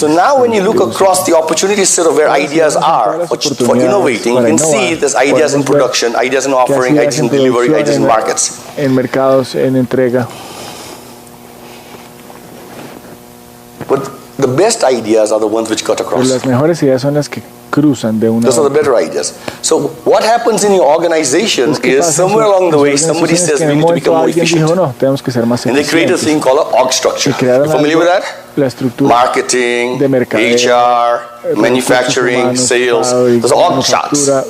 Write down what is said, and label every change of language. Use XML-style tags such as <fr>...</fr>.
<en>So now when you look across the opportunity set of where ideas are for innovating, you can see there's ideas in production, ideas in offering, ideas in delivery, ideas in markets.</en> <es>En mercados, en entrega.</es> <en>But the best ideas are the ones which cut across.</en> <es>Las mejores ideas son las que cruzan de una.</es> <en>Those are the better ideas. So what happens in your organization is somewhere along the way somebody says we need to become more efficient. And they create a thing called an org structure. You familiar with that?</en> <es>La estructura</es> <en>marketing, HR, manufacturing, sales. Those are org charts.</en>